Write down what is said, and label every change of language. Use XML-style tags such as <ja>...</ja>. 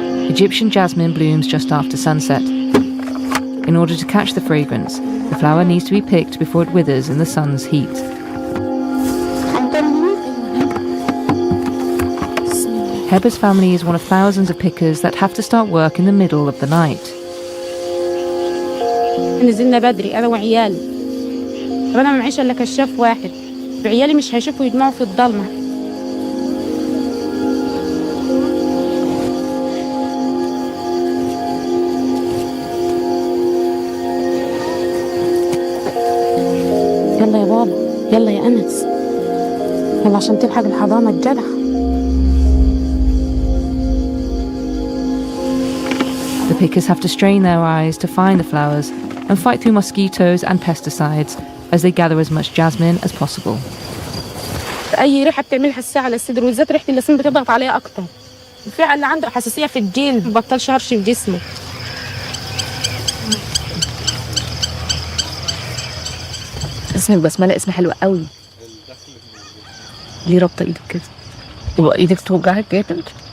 <en>Egyptian jasmine blooms just after sunset. In order to catch the fragrance, the flower needs to be picked before it withers in the sun's heat. Heba's family is one of thousands of pickers that have to start work in the middle of the night.</en> <ar>نزلنا بدري انا وعيالي. طب انا ما معيش الا كشاف واحد، وعيالي مش هيشوفوا يجمعوا في الضلمه. يلا يا بابا، يلا يا انس، يلا عشان تلحق الحضانه الجدع.</ar> <en>The pickers have to strain their eyes to find the flowers and fight through mosquitoes and pesticides as they gather as much jasmine as possible.</en> <ar>اي ريحه بتعملها حساسيه على الصدر، وبالذات ريحه اللسان بتضغط عليها اكتر. الفئه اللي عنده حساسيه في الجلد مبطلش هرش في جسمه. اسمك بسملة اسم حلو قوي. ليه رابطه ايدك كده؟ يبقى ايدك توجعك جامد؟</ar>